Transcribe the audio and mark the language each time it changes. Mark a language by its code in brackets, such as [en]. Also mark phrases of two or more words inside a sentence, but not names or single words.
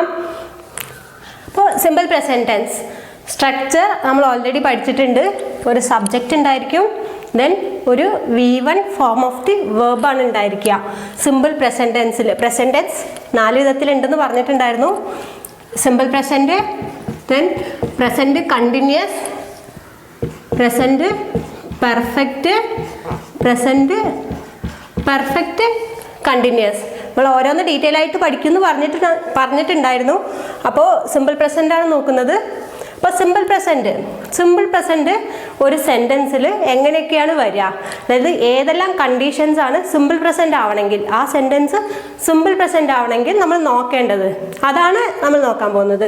[ml] അപ്പോൾ [en] simple present tense structure [ml] നമ്മൾ ഓൾറെഡി പഠിച്ചിട്ടുണ്ട്. ഒരു സബ്ജക്റ്റ് ഉണ്ടായിരിക്കും, ദെൻ ഒരു [en] V1 form of the verb [ml] ആണ് ഉണ്ടായിരിക്കുക. [en] simple present [ml] ടെൻസിൽ [en] present tense [ml] 4 വിധത്തിലുണ്ടെന്ന് പറഞ്ഞിട്ടുണ്ടായിരുന്നു. [en] simple present, then present continuous, present perfect, present perfect continuous. [ml] നമ്മൾ ഓരോന്ന് ഡീറ്റെയിൽ ആയിട്ട് പഠിക്കുമെന്ന് പറഞ്ഞിട്ടുണ്ടായിരുന്നു. അപ്പോൾ [en] simple present [ml] ആണ് നോക്കുന്നത്. അപ്പോൾ [en] simple present [ml] ഒരു സെൻറ്റൻസിൽ എങ്ങനെയൊക്കെയാണ് വരിക, അതായത് ഏതെല്ലാം കണ്ടീഷൻസ് ആണ് [en] simple present [ml] ആവണമെങ്കിൽ, ആ [en] sentence simple present [ml] ആവണമെങ്കിൽ നമ്മൾ നോക്കേണ്ടത്, അതാണ് നമ്മൾ നോക്കാൻ പോകുന്നത്.